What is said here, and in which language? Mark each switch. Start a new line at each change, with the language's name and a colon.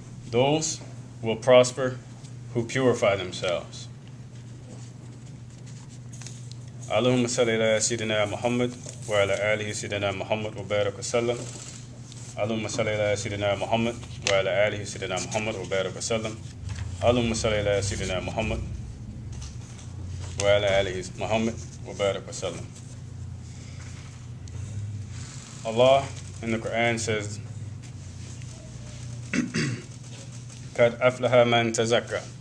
English: Those will prosper who purify themselves.
Arabic: اللهم صل على سيدنا محمد وعلى آله سيدنا محمد وبارك وسلم. اللهم صل على سيدنا محمد وعلى آله سيدنا محمد وبارك وسلم. اللهم صل على سيدنا محمد وعلى آله محمد وبارك وسلم.
English: Allah in the Quran says,
Arabic: قد أفلح من تزكى.